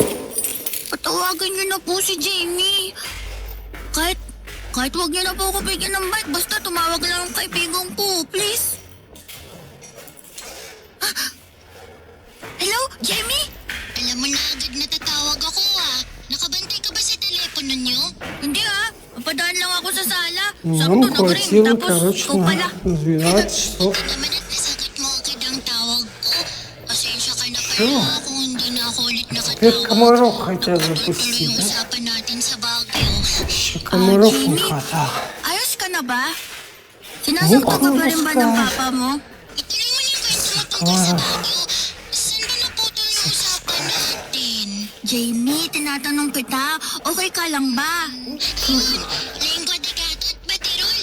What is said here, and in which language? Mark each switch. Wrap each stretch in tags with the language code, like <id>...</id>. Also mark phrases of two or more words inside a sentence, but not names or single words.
<tl>Patawagan niyo na po si Jamie. Kahit wag niyo na po ako bigyan ng bike, basta tumawag lang ang kaibigan ko. Please. Ah! Hello, Jamie? Alam mo na agad natatawag ako Nakabantay ka ba sa telepono niyo? Hindi Napadaan lang ako sa sala.</tl> <ru>Нам хватило, короче, на 12 часов.</ru> <tl>Ito naman at nasagot mo agad ang tawag ko. Pasensya ka na kaya kung hindi na ako ulit</tl> <ru>Теперь</ru> <tl>nakatawag.</tl> <ru>комаров хотят</ru> <tl>Tuloy</tl> <ru>запустить,</ru> <tl>yung</tl> <ru>да?</ru> <tl>usapan natin sa Baguio.</tl> <ru>Еще комаров не</ru> <tl>Jamie?</tl> <ru>хватало.</ru> <tl>Ayos ka na ba? Sinasaktan ka pa rin ba ng papa mo? Ituloy mo yung kwento mo tungkol sa Baguio. Saan ba naputol yung usapan natin? Jamie, tinatanong kita, okay ka lang ba? Ayun, lengua de gato at baterol.</tl>